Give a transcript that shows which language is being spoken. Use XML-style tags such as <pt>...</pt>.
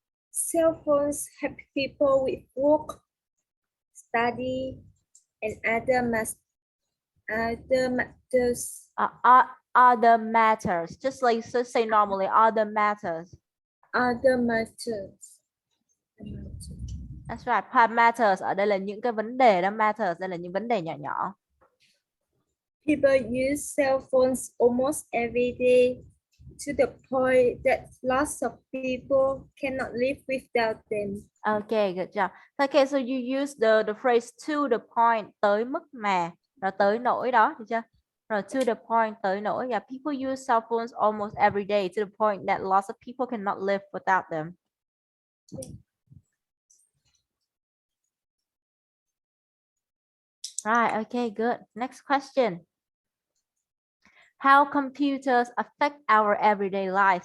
<en>Cell phones help people with work, study, and other matters. Other matters, just like say normally, other matters. Other matters. That's right.</en> <vi>Matters ở đây là những cái vấn đề đó, matters đây là những vấn đề nhỏ nhỏ.</vi> <en>People use cell phones almost every day to the point that lots of people cannot live without them. Okay, good job. Okay, so you use the phrase to the point,</en> <vi>tới mức mà, rồi tới nỗi đó, được chưa? Rồi</vi> <en>to the point,</en> <vi>tới nỗi.</vi> <en>Yeah, people use cell phones almost every day to the point that lots of people cannot live without them. Right, okay, good. Next question. How computers affect our everyday life?</en>